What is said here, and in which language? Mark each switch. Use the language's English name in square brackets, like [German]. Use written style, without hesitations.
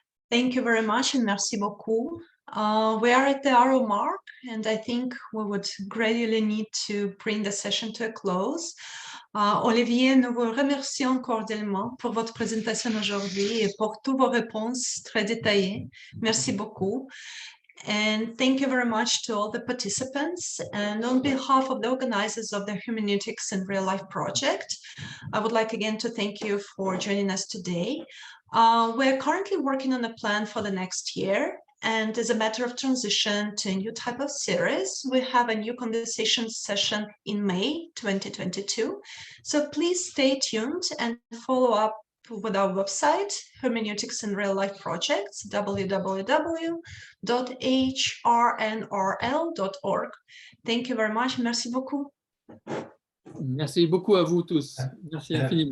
[English] Thank you very much and [French] merci beaucoup. [English] We are at the hour mark and I think we would gradually need to bring the session to a close. [French] Olivier, nous vous remercions cordialement pour votre présentation aujourd'hui et pour toutes vos réponses très détaillées. Merci beaucoup. [English] And thank you very much to all the participants. And on behalf of the organizers of the Hermeneutics in Real Life project, I would like again to thank you for joining us today. We're currently working on a plan for the next year. And as a matter of transition to a new type of series, we have a new conversation session in May 2022. So please stay tuned and follow up with our website, Hermeneutics in Real Life Projects, www.hrnrl.org. Thank you very much. [French] Merci beaucoup. Merci beaucoup à vous tous. Merci infiniment.